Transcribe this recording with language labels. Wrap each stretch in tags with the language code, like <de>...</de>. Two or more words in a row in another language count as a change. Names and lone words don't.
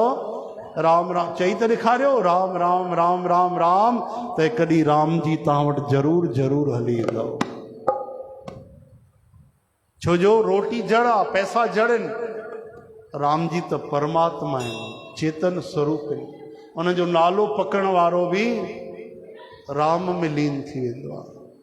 <sd>राम राम। चई त ॾेखारियो राम राम राम राम राम, त कॾहिं राम जी तव्हां वटि ज़रूर ज़रूर हली ईंदव। छो जो रोटी जड़ आहे, पैसा जड़नि, राम जी त परमात्मा आहिनि, चेतन स्वरूप आहिनि। उनजो नालो पकड़ वारो बि राम में लीन थी वेंदो आहे।</sd>